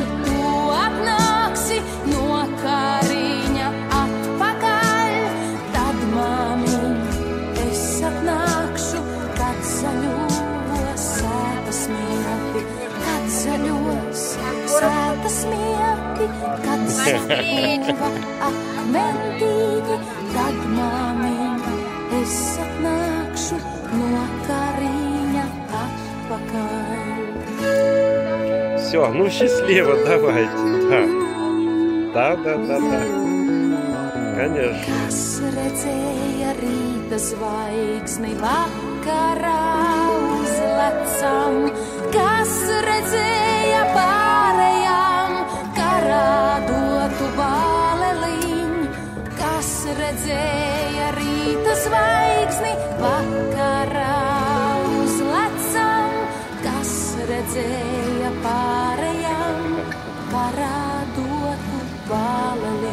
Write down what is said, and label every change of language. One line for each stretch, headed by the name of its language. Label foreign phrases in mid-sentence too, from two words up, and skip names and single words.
Latvian: tu atnāksi no Kariņa atpakaļ, tad māmiņ es atnākšu, kad zaļos sētas mieti, kad zaļos sētas mieti, kad sapūva akmentīti, tad māmiņ es atnākšu no Kariņa atpakaļ.
Russian: Все, ну счастливо, давайте. Да. Конечно.
Latvian: Kas redzēja rīta zvaigzni vakarā uzlecam, kas redzēja pārējām karā dotu bāleliņ, kas redzēja rīta zvaigzni vakarā uzlecam, kas redzēja pārējām karā dotu bāleliņ.